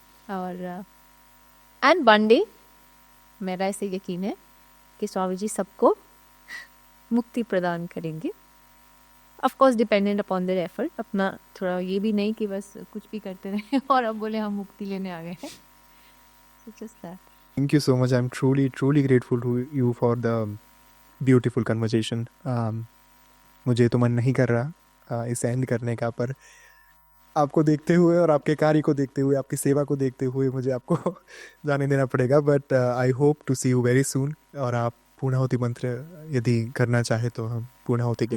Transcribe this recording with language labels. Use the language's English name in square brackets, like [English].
[Hindi] और and one day मेरा ऐसे यकीन है कि स्वामी जी सबको मुक्ति प्रदान करेंगे, [English] Of course dependent upon their effort. [Hindi] अपना थोड़ा ये भी नहीं कि बस कुछ भी करते रहे और अब बोले हम मुक्ति लेने आ गए हैं। [English] So just that. Thank you so much. I'm truly grateful to you for the beautiful conversation. [Hindi] मुझे तो मन नहीं कर रहा इसे एंड करने का, पर आपको देखते हुए और आपके कार्य को देखते हुए, आपकी सेवा को देखते हुए मुझे आपको जाने देना पड़ेगा। [English] But I hope to see you very soon. [Hindi] और आप पूर्णाहुति मंत्र यदि करना चाहे तो हम पूर्णाहुति के